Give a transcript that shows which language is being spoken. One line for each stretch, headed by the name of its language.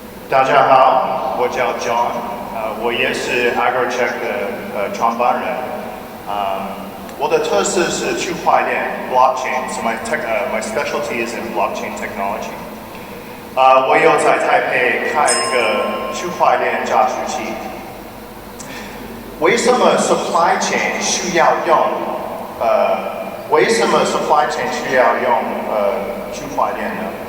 Chinese: 大家好，我叫 John， 我也是 AgroTrak 的创办人。我的特色是区块链
English: blockchain， so my specialty is in blockchain technology。
Chinese: 我有在台北开一个区块链加速器。为什么 supply chain 需要用区块链呢？